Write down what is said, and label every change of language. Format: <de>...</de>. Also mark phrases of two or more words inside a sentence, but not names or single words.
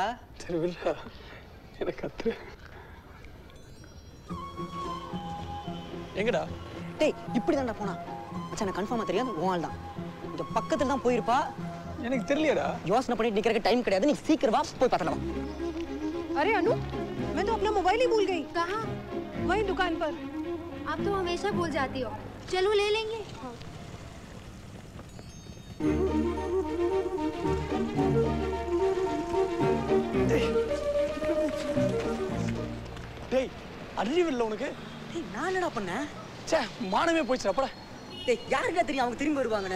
<ta>சரி வில்ல எனக்கு கத்து. எங்கடா? டேய் இப்படி தான்டா போனா. மச்சான் எனக்கு கன்ஃபார்மா தெரியாது உன் ஆள் தான். இந்த பக்கத்துல தான் போயிருப்பா. எனக்கு தெரியலடா. யோசனை பண்ணிட்டு நிக்கிறதுக்கு டைம் கிடையாது. நீ சீக்கிரம் வா போய் பார்த்தலாம்.</ta> <hi>अरे अनु, मैं तो अपना मोबाइल ही भूल गई। कहाँ? वही दुकान पर। आप तो हमेशा भूल जाती हो। चलो ले लेंगे।</hi> <ta>டேய் அறிவு இல்ல உனக்கு? டேய் நான் என்னடா பண்ணேன்? ச்சே மானமே போயிடுச்சு அப்படா. டேய் யாருடா தெரியும் அவங்க திரும்பி வருவாங்கன்னு?</ta>